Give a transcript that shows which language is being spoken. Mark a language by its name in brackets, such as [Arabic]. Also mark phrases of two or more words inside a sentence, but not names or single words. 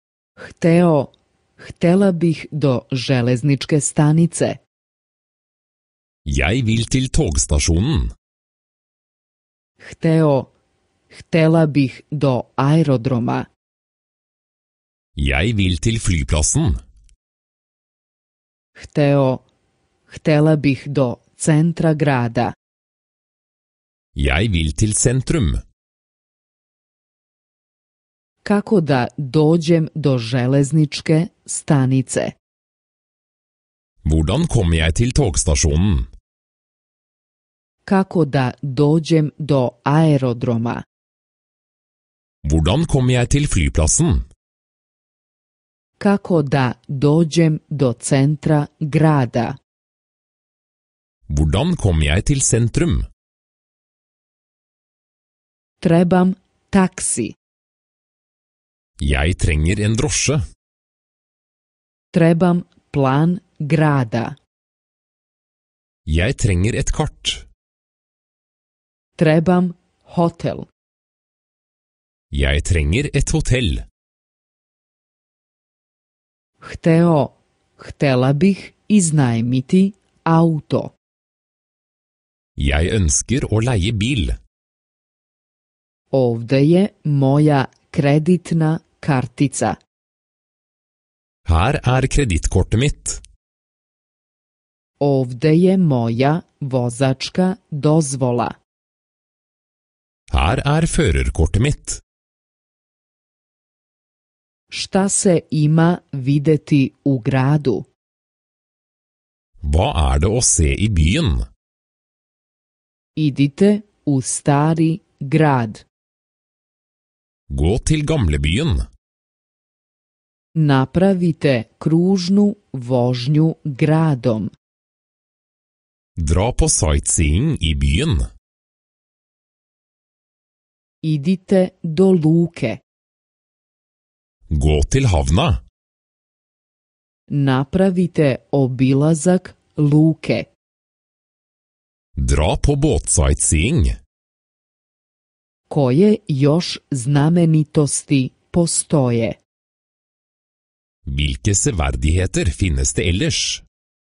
[Serbian] Htela bih do železničke stanice. [Norwegian] Jeg vil til togstasjonen. [Serbian] Htela bih do aerodroma. [Norwegian] Jeg vil til flyplassen. [Serbian] Htela bih do centra grada. [Norwegian] Jeg vil til sentrum. [Serbian] Kako da dođem do železničke stanice? [Norwegian] Hvordan kommer jeg til togstasjonen? [Serbian] Kako da dođem do aerodroma? [Norwegian] Hvordan kommer jeg til flyplassen? [Serbian] Kako da dođem do centra grada? [Norwegian] Hvordan kommer jeg til sentrum? [Serbian] Trebam taksi. [Norwegian] Jeg trenger en drosje. [Serbian] Trebam plan grada. [Norwegian] Jeg trenger et kart. [Serbian] Trebam hotel. [Norwegian] Jeg trenger et hotell. [Serbian] Htela bih iznajmiti auto. [Norwegian] Jeg ønsker å leie bil. [Serbian] Ovde je moja kreditna kartica. [Norwegian] Her er kredittkortet mitt. [Serbian] Ovde je moja vozačka dozvola. [Norwegian] Her er førerkortet mitt. [Serbian] Šta se ima videti u gradu? [Norwegian] Hva er det å se i byen? [Serbian] Idite u stari grad. [Norwegian] Gå til gamlebyen. [Serbian] Napravite kružnu vožnju gradom. [Norwegian] Dra på sightseeing i byen. [Serbian] Idite do luke. [Norwegian] Gå til havna. [Serbian] Napravite obilazak luke. [Norwegian] Dra på båtsightseeing. [Serbian] Koje još znamenitosti postoje? [Norwegian] Hvilke severdigheter finnes det ellers?